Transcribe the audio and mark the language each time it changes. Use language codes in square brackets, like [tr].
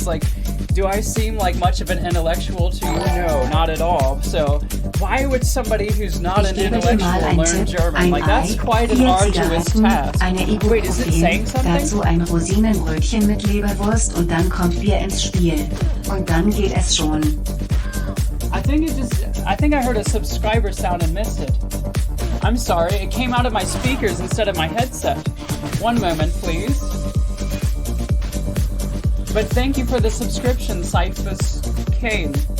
[en] It's like, do I seem like much of an intellectual to you? No, not at all. So why would somebody who's not an intellectual learn German? Like, that's quite an arduous task. Wait, is it saying something? [de] Dazu ein Rosinenbrötchen mit Leberwurst und dann kommt Bier ins Spiel. Und dann geht es schon. [en] I think I heard a subscriber sound and missed it. I'm sorry, it came out of my speakers instead of my headset. One moment, please. But thank you for the subscription, Cyphus Kane.